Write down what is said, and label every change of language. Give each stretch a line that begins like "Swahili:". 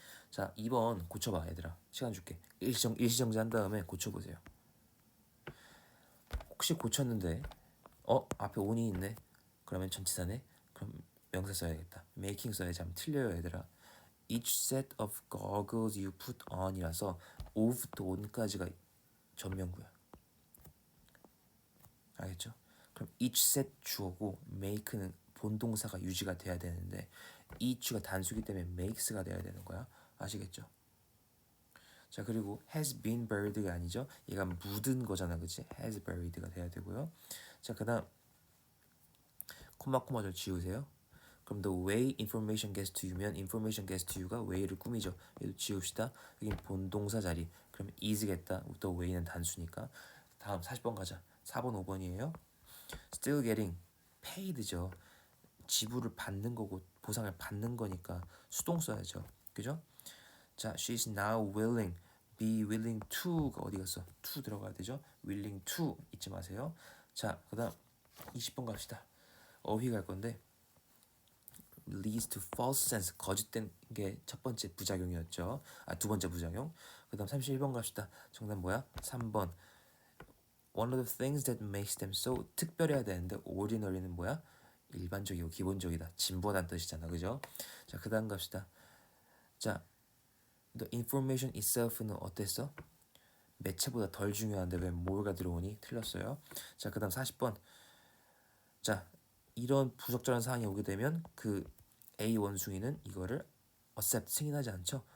Korean: 자, 2번 고쳐봐 얘들아. 시간 줄게. 일시정지 한 다음에 고쳐보세요. 혹시 고쳤는데 앞에 on이 있네. 그러면 전치사네. 그럼 명사 써야겠다. making 써야지. 하면 틀려요 얘들아.
English: Each set of goggles you put on이라서 of to on
Korean: 까지가 전명구야. 알겠죠? 그럼 each set 주어고 make는 본동사가 유지가 돼야 되는데 each가 단수기 때문에 makes가 돼야 되는 거야. 아시겠죠? 자, 그리고 has been buried가 아니죠? 얘가 묻은 거잖아, 그치? has buried가 돼야 되고요. 자, 그다음 코마 좀 지우세요.
English: 그럼 the way information gets to you면 information gets to you
Korean: 가 way를 꾸미죠. 얘도 지웁시다. 여긴 본동사 자리. 그럼 is겠다. the way는 단수니까. 다음 40번 가자. 4번, 5번이에요.
English: Still getting paid
Korean: 죠. 지불을 받는 거고 보상을 받는 거니까 수동 써야죠. 그죠? 자,
English: she's now willing.
Korean: be willing to가 어디 갔어? to 들어가야 되죠. willing to 잊지 마세요. 자, 그다음 20번 갑시다. 어휘 갈 건데
English: leads to false sense
Korean: 거짓된 게 첫 번째 부작용이었죠. 두 번째 부작용. 그다음 31번 갑시다. 정답 뭐야? 3번.
English: One of the things that makes them so
Korean: 특별해야 되는데 ordinary는 뭐야? 일반적이고 기본적이다. 진부하다는 뜻이잖아. 그죠? 자, 그다음 갑시다. 자, the information itself는 어땠어? 매체보다 덜 중요한데 왜 more가 들어오니? 틀렸어요. 자, 그다음 40번. 자, 이런 부적절한 사항이 오게 되면 그 A 원숭이는 이거를 accept 승인하지 않죠.